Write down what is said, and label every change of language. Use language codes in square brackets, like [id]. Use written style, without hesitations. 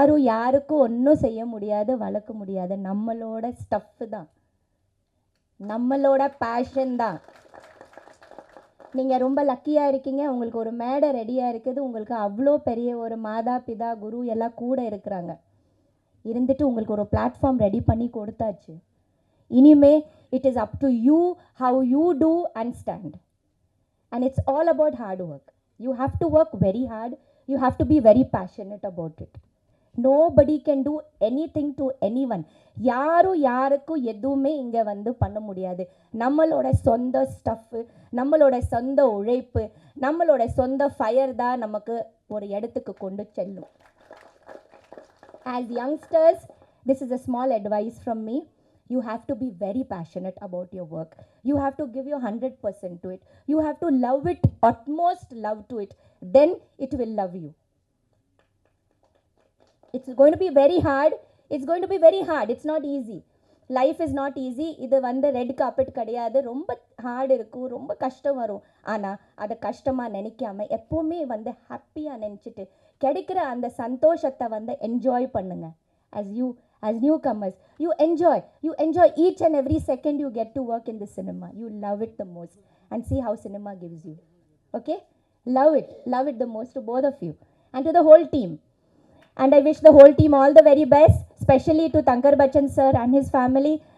[ta] யாருக்கும் ஒன்றும் செய்ய முடியாது, வளர்க்க முடியாது. நம்மளோட ஸ்டஃப் தான், நம்மளோட பேஷன் தான். நீங்கள் ரொம்ப லக்கியாக இருக்கீங்க. உங்களுக்கு ஒரு மேடை ரெடியாக இருக்குது. உங்களுக்கு அவ்வளோ பெரிய ஒரு மாதா பிதா குரு எல்லாம் கூட இருக்கிறாங்க. இருந்துட்டு உங்களுக்கு ஒரு பிளாட்ஃபார்ம் ரெடி பண்ணி கொடுத்தாச்சு. [en] இனிமே it is up to you how you do and stand, and it's all about hard work. You have to work very hard. You have to be very passionate about it. Nobody can do anything to anyone. [ta] யாருக்கும் எதுவுமே இங்கே வந்து பண்ண முடியாது. நம்மளோட சொந்த stuff, நம்மளோட சொந்த உழைப்பு, நம்மளோட சொந்த ஃபயர் தான் நமக்கு ஒரு இடத்துக்கு கொண்டு செல்லும். [en] As youngsters, this is a small advice from me. You have to be very passionate about your work. You have to give your 100% to it. You have to love it, utmost love to it. Then it will love you. It's going to be very hard. It's not easy. Life is not easy. [ta] இது வந்து red carpet கிடையாது. ரொம்ப heart இருக்கும், ரொம்ப கஷ்டம் வரும். ஆனால் அதை கஷ்டமாக நினைக்காம எப்போவுமே வந்து ஹாப்பியாக நினச்சிட்டு கிடைக்கிற அந்த சந்தோஷத்தை வந்து என்ஜாய் பண்ணுங்கள். [en] as you as newcomers. You enjoy each and every second you get to work in the cinema. You love it the most, and see how cinema gives you. Okay, love it the most, to both of you and to the whole team. And I wish the whole team all the very best, especially to Tankar Bachchan sir and his family.